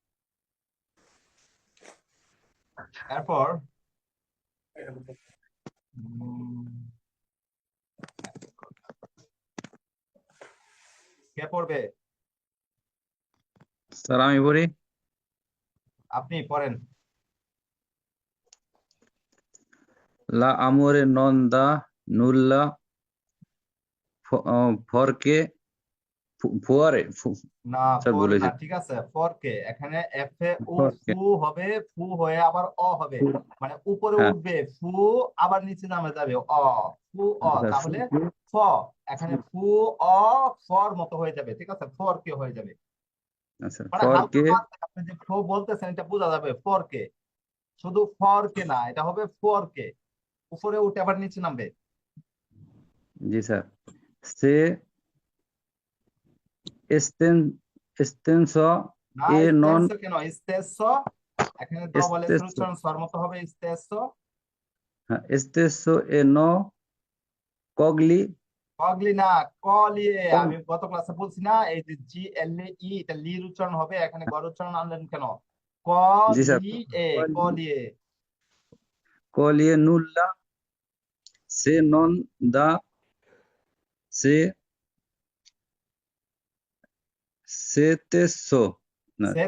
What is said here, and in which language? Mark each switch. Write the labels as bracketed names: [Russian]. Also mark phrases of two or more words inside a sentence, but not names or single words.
[Bangla] এরপর কে পড়বে? স্যার আমি পড়ি। আপনি পড়েন। [Italian] la amore non da nulla porque fuare [Bangla] না, স্যার ফর না, বলেছে ঠিক আছে, ফর কে এখানে এফ এ ও [Italian] porque [Bangla] ফু হবে, ফু হয়ে আবার অ হবে, মানে উপরে হ্যাঁ উঠবে ফু, আবার নিচে নামে যাবে অ, ফু অ, স্যার তাহলে ফ, এখানে ফু অ ফর মতো হয়ে যাবে, ঠিক আছে, ফর কে হয়ে যাবে। আচ্ছা মানে হালকা [Italian] porque [Bangla] বাদ, আপনি যে ফু বলতেছেন এটা বোঝা যাবে ফর কে, শুধু ফর কে না, এটা হবে ফর কে, উপরে উঠে আবার নিচে নামবে। জি স্যার [Italian] se estenso [Bangla] না, [Italian] e non [Bangla] ইস্তেসো কেন, ইস্তেসো, এখানে ডবল এস এর [Italian] stesso [Bangla] উচ্চারণ স্বর মতো হবে, ইস্তেসো। [Italian] stesso e no cogli [Bangla] কগলি না, কলিয়ে। আমি গত ক্লাসে বলছি না, এই যে GLE, এটা লির উচ্চারণ হবে, এখানে গড় উচ্চারণ আনলেন কেন? জি স্যার কলিয়ে, কলিয়ে। [Italian] cogli nulla se non da se stesso [Bangla] না স্যার